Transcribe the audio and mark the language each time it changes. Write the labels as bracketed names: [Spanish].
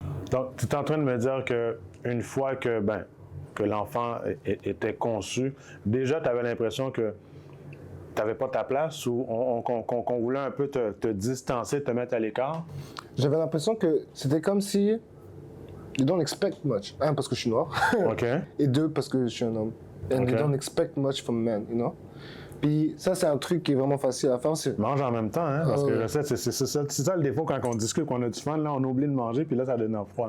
[French] Donc, tu es en train de me dire qu'une fois que l'enfant était conçu, déjà tu avais l'impression que tu n'avais pas ta place ou qu'on voulait un peu te distancer, te mettre à l'écart? J'avais l'impression que c'était comme si [English] you don't expect much. [French] 1, parce que je suis noir. Et 2, parce que je suis un homme. [English] And you don't expect much from men, you know? [French] Puis ça, c'est un truc qui est vraiment facile à faire. Mange en même temps, hein? Parce que c'est ça le défaut quand on discute, qu'on a du fun, là, on oublie de manger, puis là, ça donne froid.